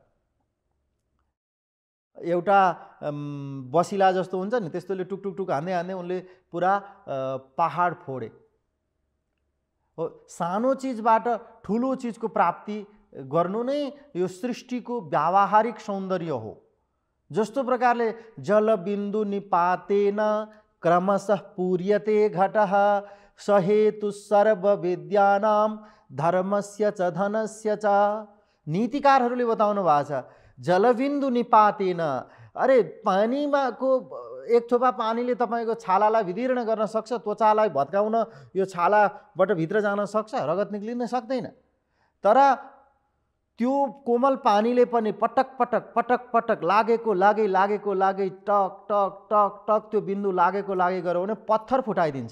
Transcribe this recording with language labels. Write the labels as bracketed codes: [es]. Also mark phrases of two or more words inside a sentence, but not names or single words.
[ne] एउटा बसिला जस्तो हुन्छ नि, त्यस्तोले टुक टुक टुक हान्दै उनले पुरा पहाड फोडे। हो, सानो चिजबाट ठुलो चिजको प्राप्ति गर्नु नै यो सृष्टिको व्यावहारिक सौन्दर्य हो। जस्तो प्रकारले [sa] जलबिन्दु निपातेन क्रमशः पूर्यते घटः सहेतु सर्वविद्यानां धर्मस्य च धनस्य च। [ne] नीतिकारहरूले बताउनु भएको छ, [sa] जलबिन्दु निपातेन, [ne] अरे पानीमा को एक थोपा पानीले तपाईँको छालालाई विदीर्ण गर्न सक्छ, त्वचालाई भत्काउन यो छालाबाट भित्र जान सक्छ, रगत निक्लिन सक्दैन। तर त्यो कोमल पानीले पनि पटक पटक लागेको लागे टक टक टक टक त्यो बिन्दु लागेको गऱ्यो भने पत्थर फुटाइदिन्छ।